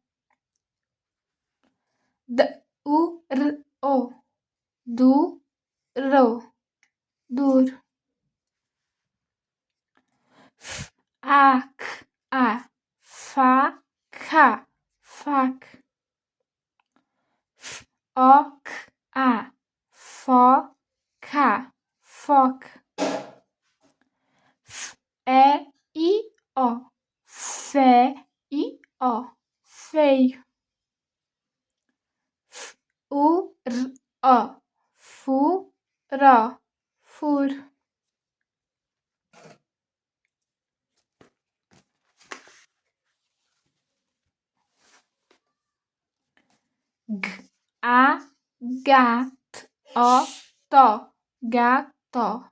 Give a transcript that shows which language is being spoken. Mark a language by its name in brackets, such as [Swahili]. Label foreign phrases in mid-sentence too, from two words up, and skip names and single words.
[Portuguese] D-U-R-O, duro, duro. Faca, faca, faca. Foca, foca, foca. F-E-I-O, fe-i-o, feio. F-U-R-O, furo, furo. Gato, gato.